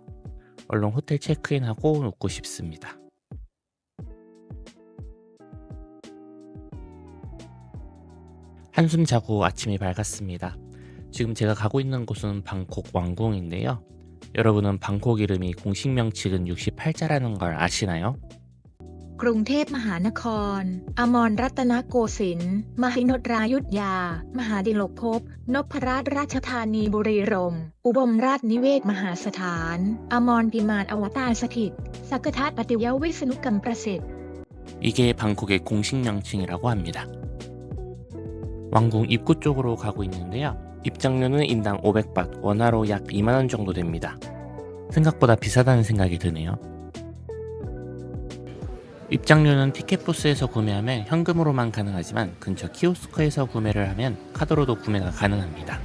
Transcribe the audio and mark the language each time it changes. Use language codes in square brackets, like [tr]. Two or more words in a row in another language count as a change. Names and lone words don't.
[ko] 얼른 호텔 체크인하고 눕고 싶습니다. 한숨 자고 아침이 밝았습니다. 지금 제가 가고 있는 곳은 방콕 왕궁인데요. 여러분은 방콕 이름이 공식 명칭은 68자라는 걸 아시나요? [th] กรุงเทพมหานครอมรรัตนโกสินทร์มหินทรายุทธยามหาดิลกภพนพราชราชธานีบุรีรัมย์อุบลราชนิเวศมหาสถานอมรพิมานอวตารสถิตสักทัตปฏิยวิษณุกรรมประสิทธิ์ [ko] 이게 방콕의 공식 명칭이라고 합니다. 왕궁 입구 쪽으로 가고 있는데요. 입장료는 인당 500바, 원화로 약 2만원 정도 됩니다. 생각보다 비싸다는 생각이 드네요. 입장료는 티켓 부스에서 구매하면 현금으로만 가능하지만 근처 키오스크에서 구매를 하면 카드로도 구매가 가능합니다.